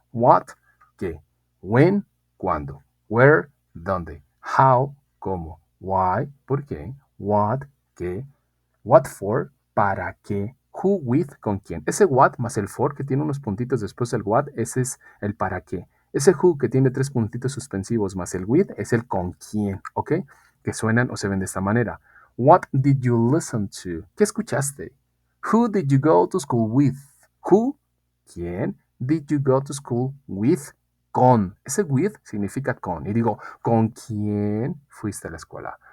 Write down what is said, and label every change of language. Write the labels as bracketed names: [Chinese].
[Spanish] What? ¿Qué? When? ¿Cuándo? Where? ¿Dónde? How? ¿Cómo? Why? ¿Por qué? What? ¿Qué? What for? ¿Para qué? Who with? ¿Con quién? Ese what más el for que tiene unos puntitos después del what, ese es el para qué. Ese who que tiene 3 puntitos suspensivos más el with es el con quién, ¿ok? Que suenan o se ven de esta manera. [English] What did you listen to? [Spanish] ¿Qué escuchaste? [English] Who did you go to school with? Who? ¿Quién? Did you go to school with? [Spanish] Con. Ese with significa con. Y digo, ¿con quién fuiste a la escuela?